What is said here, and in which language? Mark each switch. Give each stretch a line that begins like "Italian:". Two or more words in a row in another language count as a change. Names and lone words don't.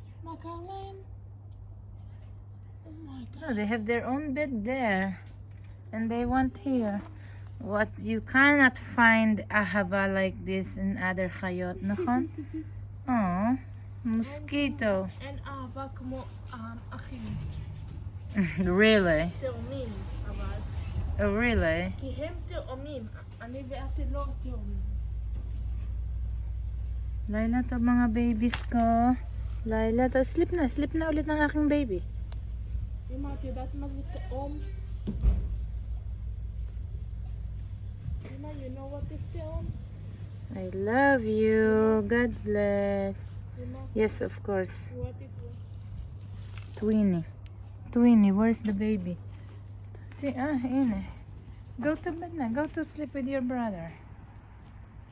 English: Caroline. Oh my god. Oh, they have their own bed there. And they want here. What, you cannot find ahava like this in other hayot, נכון? Oh, mosquito.
Hebrew: אין אהבה כמו אחים.
English: Really?
Hebrew: תאומים, אבל.
English: Oh, really?
Hebrew: כי הם תאומים. אני ואתי לא תאומים.
Filipino: Laila, to mga babies ko. Laila,
English: to sleep
Filipino: na ulit ng aking baby.
Hebrew: אמא, את יודעת מה זה תאום? אמא,
English: you know what is תאום? I love you. God bless.
Hebrew: אמא,
English: Yes, of course. what is it? Twinnie, where's the baby? Ine. Go to bed na. Go to sleep with your brother.